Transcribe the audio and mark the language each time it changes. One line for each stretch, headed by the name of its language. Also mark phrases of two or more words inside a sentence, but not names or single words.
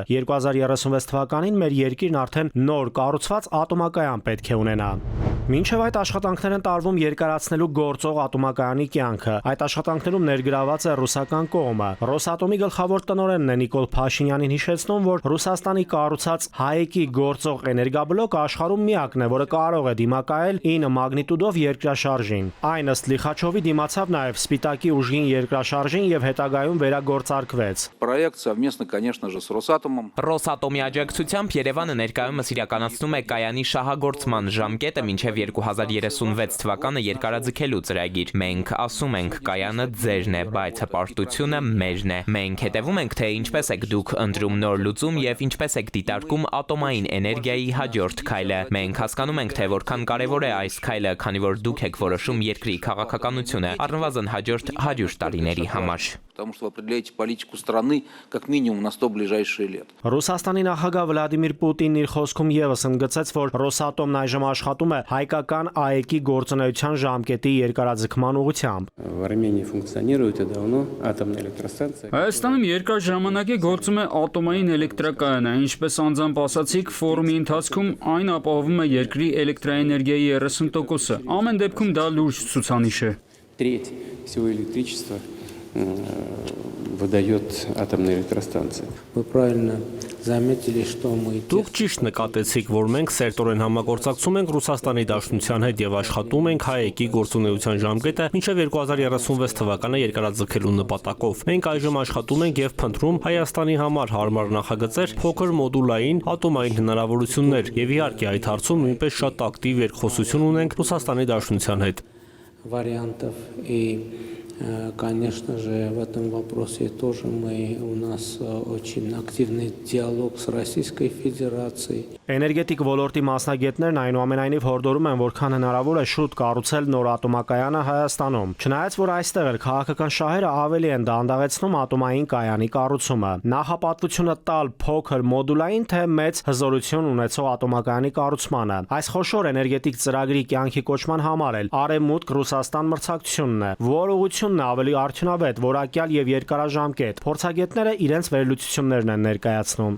Armenian: 2036 թվականին մեր երկիրն արդեն նոր կառուցված ատոմակայան պետք է ունենա։ Մինչև այդ աշխատանքներ են տարվում երկարացնելու գործող ատոմակայանի կյանքը։ Այդ աշխատանքներում ներգրաված է ռուսական կողմը։ Ռոսատոմի գլխավոր տնօրենն է Նիկոլ Փաշինյանին հիշեցնում, որ Ռուսաստանի կառուցած ՀԱԵԿ-ի գործող էներգաբլոկը աշխարհում միակն է, որը կարող է դիմակայել 9 մագնիտուդով երկրաշարժին։ Այն ըստ Լիխաչովի դիմացավ նաև Սպիտակի ուժգին երկրաշարժին եւ հետագայում վերագործարկվեց։
Russian: Проект совместно, конечно же, с Росатомом.
Armenian: Ռոսատոմի աջակցությամբ Երևանը ներկայումս իրականացնում է կայանի շահագործման ժամկետը մինչև 2036 թվականը երկարաձգելու ծրագիր։ Մենք ասում ենք, կայանը ձերն է, բայց հպարտությունը մերն է։ Մենք հետևում ենք, թե ինչպես եք դուք ընտրում նոր լուծում եւ ինչպես եք դիտարկում ատոմային էներգիայի հաջորդ քայլը։ Մենք հասկանում ենք, թե որքան կարևոր է այս քայլը, քանի որ դուք եք որոշում երկրի քաղաքականությունը, առնվազն հաջորդ 100 տարիների համար։
Russian: Потому что вы определяете политику страны как минимум на 100 ближайшие лет.
Armenian: Ռուսաստանի նախագահ Վլադիմիր Պուտինն իր խոսքում եւս ընդգծեց, որ Ռոսատոմն այժմ աշխատում է հայկական ԱԵԿ-ի գործունեության ժամկետի երկարաձգման ուղղությամբ։ Հայաստանում երկար ժամանակ է գործում է ատոմային էլեկտրակայանը, ինչպես անձամբ ասացիք, ֆորումի ընթացքում այն ապահովում է երկրի էլեկտրաէներգիայի 30%-ը։ Ամեն դեպքում դա լուրջ ցուցանիշ է։
Russian: Выдает атомная электростанция. Вы правильно заметили, что мы...
Armenian: Դուք ճիշտ նկատեցիք, որ մենք սերտորեն համագործակցում ենք Ռուսաստանի Դաշնության հետ եւ աշխատում ենք ՀԱԵԿ-ի գործունեության ժամկետը մինչեւ 2036 թվականը երկարաձգելու նպատակով։ Մենք այժմ աշխատում ենք եւ փնտրում Հայաստանի համար հարմար նախագծեր, փոքր մոդուլային ատոմային հնարավորություններ եւ իհարկե այդ հարցում նույնպես շատ ակտիվ երկխոսություն ունենք Ռուսաստանի Դաշնության հետ։
Russian: Вариантов и конечно же, в этом вопросе тоже у нас очень активный диалог с Российской Федерацией.
Armenian: Էներգետիկ ոլորտի մասնագետներն այնուամենայնիվ հորդորում են, որքան հնարավոր է շուտ կառուցել նոր ատոմակայանը Հայաստանում։ Չնայած որ այստեղ էլ քաղաքական շահերը ավելի են դանդաղեցնում ատոմային կայանի կառուցումը։ Նախապատվությունը տալ փոքր մոդուլային թե մեծ հզորություն ունեցող ատոմակայանի կառուցմանը։ Այս խոշոր էներգետիկ ծրագրի կյանքի կոչման համար էլ Արևմուտք Ռուսաստան մրցակցությունն է, որ ուղղությունն է ավելի արդյունավետ, որակյալ եւ երկարաժամկետ։ Փորձագետները իրենց վերլուծություններն են ներկայացնում։